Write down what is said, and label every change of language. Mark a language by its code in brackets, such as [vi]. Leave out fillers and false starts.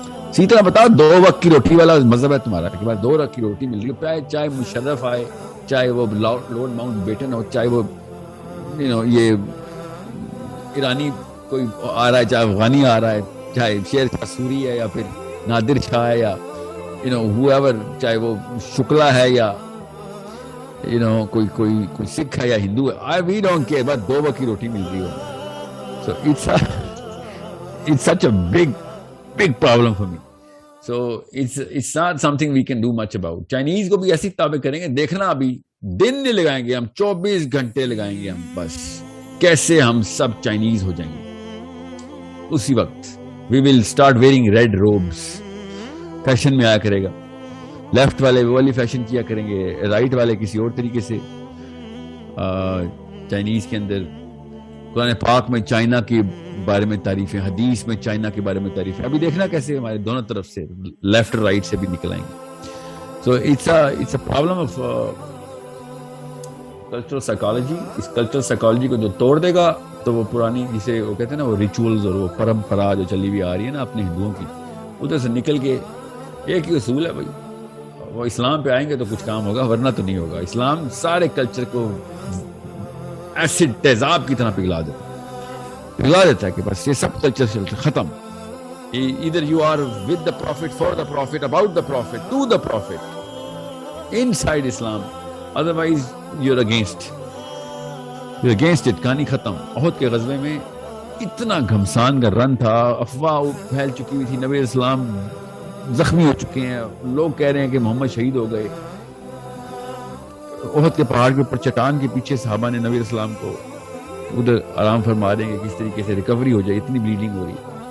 [ur] اسی طرح بتاؤ 2 وقت کی روٹی والا مذہب ہے تمہارا کہ بعد 2 وقت کی روٹی مل رہی ہے، چاہے مشرف آئے، چاہے وہ لارڈ ماؤنٹ بیٹن ہو، چاہے وہ یہ ایرانی کوئی آ رہا ہے، چاہے افغانی آ رہا ہے، چاہے شیر شاہ سوری ہے یا پھر نادر شاہ ہے یا whoever، چاہے وہ شکلا ہے یا کوئی سکھ ہے یا ہندو ہے، [en] we don't care، [ur] بس 2 وقت کی روٹی مل رہی ہو. [en] So it's such a big problem for me. So it's not something we can do much about. [ur] Chinese کو بھی ایسی تابع کریں گے، دیکھنا ابھی دن نہیں لگائیں گے ہم، 24 گھنٹے لگائیں گے ہم، بس کیسے ہم سب چائنیز ہو جائیں گے. اسی وقت [en] we will start wearing red robes، [ur] fashion میں آیا کرے گا. لیفٹ والے وہ والی فیشن کیا کریں گے، رائٹ والے کسی اور طریقے سے. چائنیز کے اندر قرآن پاک میں چائنا کے بارے میں تعریفیں، حدیث میں چائنا کے بارے میں تعریفیں. ابھی دیکھنا کیسے ہمارے دونوں طرف سے لیفٹ اور رائٹ سے بھی نکل آئیں گے. [en] So it's a problem of cultural psychology. [ur] اس cultural psychology کو جو توڑ دے گا تو وہ پرانی جسے وہ کہتے ہیں نا وہ ریچولز اور وہ پرمپرا جو چلی ہوئی آ رہی ہے نا اپنے ہندوؤں کی، ادھر سے نکل کے ایک ہی اصول ہے بھائی، وہ اسلام پہ آئیں گے تو کچھ کام ہوگا ورنہ تو نہیں ہوگا. اسلام سارے کلچر کو ایسڈ تیزاب کی طرح پگھلا دیتا ہے کہ بس یہ سب کلچر سے ختم. [en] either you are with the prophet, for the prophet, about the prophet, to the prophet inside Islam, otherwise you're against it. [ur] کہانی ختم. احد کے غزوے میں اتنا گھمسان کا رن تھا، افواہ پھیل چکی ہوئی تھی، نبی اسلام زخمی ہو چکے ہیں، لوگ کہہ رہے ہیں کہ محمد شہید ہو گئے. احد کے پہاڑ کے اوپر چٹان کے پیچھے صحابہ نے نبی اسلام کو ادھر آرام فرما دیں گے کس طریقے سے ریکوری ہو جائے، اتنی بلیڈنگ ہو رہی ہے.